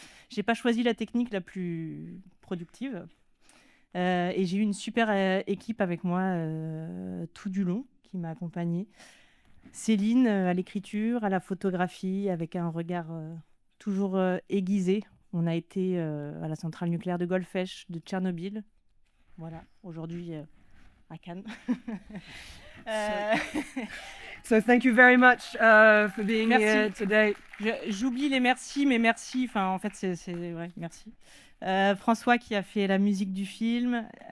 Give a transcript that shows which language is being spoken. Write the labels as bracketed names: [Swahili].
[French] J'ai pas choisi la technique la plus productive. Et j'ai eu une super équipe avec moi tout du long qui m'a accompagnée. Céline à l'écriture, à la photographie, avec un regard toujours aiguisé. On a été à la centrale nucléaire de Golfech, de Tchernobyl. Voilà, aujourd'hui à Cannes. [English] So thank you very much for being here today. [French] J'oublie les merci, mais merci. Enfin, en fait, ouais, merci. François qui a fait la musique du film.